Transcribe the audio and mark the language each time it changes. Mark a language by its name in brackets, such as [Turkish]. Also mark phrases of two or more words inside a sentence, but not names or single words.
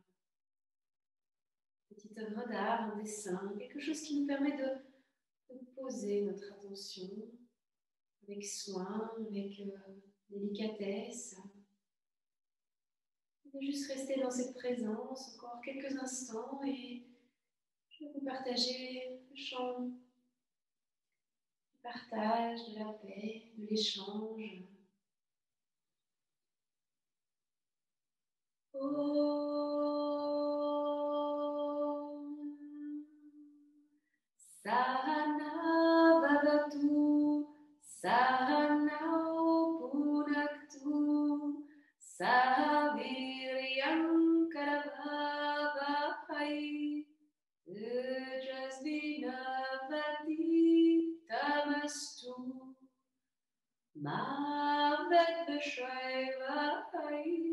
[French] une petite œuvre d'art, un dessin, quelque chose qui nous permet de poser notre attention avec soin, avec délicatesse. De juste rester dans cette présence encore quelques instants et je vais vous partager le chant du partage, de la paix, de l'échange. [Sanskrit] Om Sahana Bhavatu Sahanau Punaktu Sahaviryam Karavavahai Ujasvinavati Tamastu Mavet Vishayvahai